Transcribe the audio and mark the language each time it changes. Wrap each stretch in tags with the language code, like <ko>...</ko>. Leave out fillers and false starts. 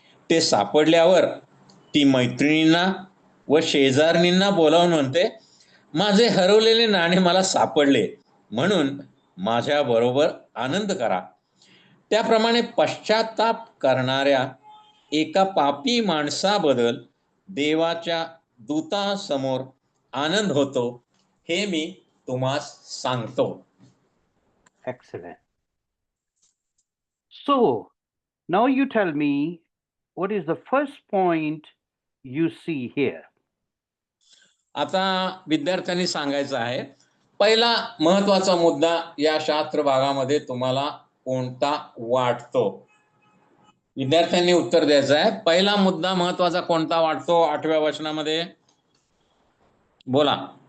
<mr>ते सापडल्यावर ती मैत्रिणींना व शेजारणींना बोलावून म्हणते, माझे हरवलेले नाणे मला सापडले म्हणून माझ्या बरोबर आनंद करा. त्याप्रमाणे पश्चाताप करणाऱ्या एका पापी माणसाबद्दल देवाच्या दूतांसमोर आनंद होतो हे मी तुम्हास सांगतो.</mr> <en>Excellent. So now you tell me, what is the first point you see here?</en> <mr>आता विद्यार्थ्यांनी सांगायचं आहे, पहिला महत्वाचा मुद्दा या शास्त्र भागामध्ये तुम्हाला कोणता वाटतो? विद्यार्थ्यांनी उत्तर द्यायचं आहे. पहिला मुद्दा महत्वाचा कोणता वाटतो 8व्या वचनामध्ये? बोला.</mr>